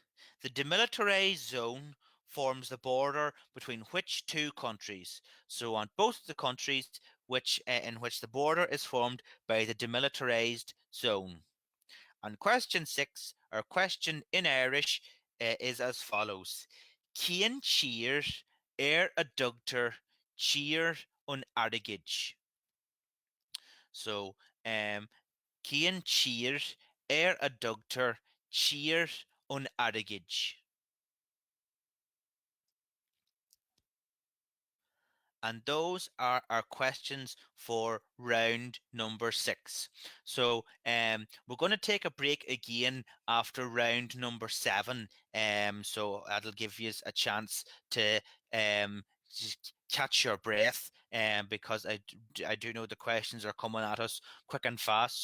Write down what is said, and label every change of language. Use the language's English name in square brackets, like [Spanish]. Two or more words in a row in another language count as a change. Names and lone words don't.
[English] The demilitarized zone forms the border between which two countries? So on both the countries in which the border is formed by the demilitarized zone. And question 6, or question in Irish, is as follows. [Irish] Cén tír a dugtar tír an airgid. So, Cén tír a dugtar tír an airgid. [English] And those are our questions for round number 6. So we're going to take a break again after round number 7. So that'll give you a chance to just catch your breath, because I do know the questions are coming at us quick and fast.